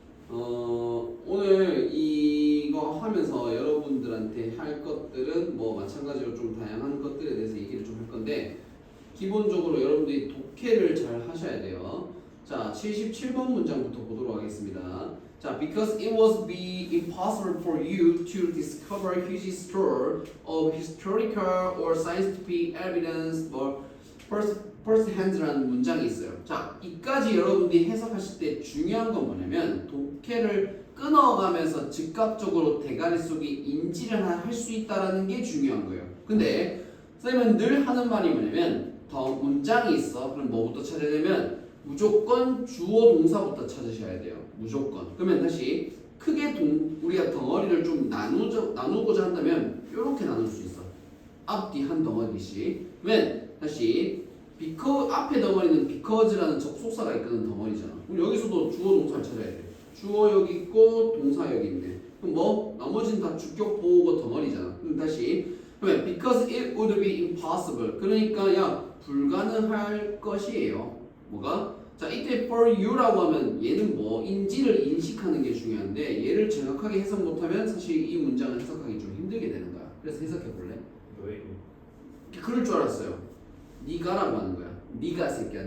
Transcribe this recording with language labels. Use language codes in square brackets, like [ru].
[ko] 오늘 이거 하면서 여러분들한테 할 것들은 뭐 마찬가지로 좀 다양한 것들에 대해서 얘기를 좀 할 건데, 기본적으로 여러분들이 독해를 잘 하셔야 돼요. 자, 77번 문장부터 보도록 하겠습니다. [en] 자, because it was be impossible for you to discover huge store of historical or scientific evidence or first-hand라는 [ko] 문장이 있어요. 자, 이까지 여러분들이 해석하실 때 중요한 건 뭐냐면 독해를 끊어가면서 즉각적으로 대가리 속에 인지를 할 수 있다는 게 중요한 거예요. 근데 선생님은 늘 하는 말이 뭐냐면 더 문장이 있어. 그럼 뭐부터 찾아야 되면 무조건 주어 동사부터 찾으셔야 돼요. 무조건. 그러면 다시 크게 우리가 덩어리를 좀 나누고자 한다면 이렇게 나눌 수 있어. 앞뒤 한 덩어리씩. 그러면 다시 앞에 덩어리는 because라는 접속사가 있거든. 덩어리잖아. 그럼 여기서도 주어 동사를 찾아야 돼. 주어 여기 있고 동사 여기 있네. 그럼 뭐 나머지는 다 주격 보호고 덩어리잖아. 그럼 다시 그러면 [en] because it would be impossible. [ko] 그러니까 불가능할 것이에요. 뭐가? 자, 이때 for you라고 하면 얘는 인지를 인식하는 게 중요한데 얘를 정확하게 해석 못하면 사실 이 문장을 해석하기 좀 힘들게 되는 거야. 그래서 해석해 볼래? 왜? 그럴 줄 알았어요. 니가라고 하는 거야. 니가 새끼야.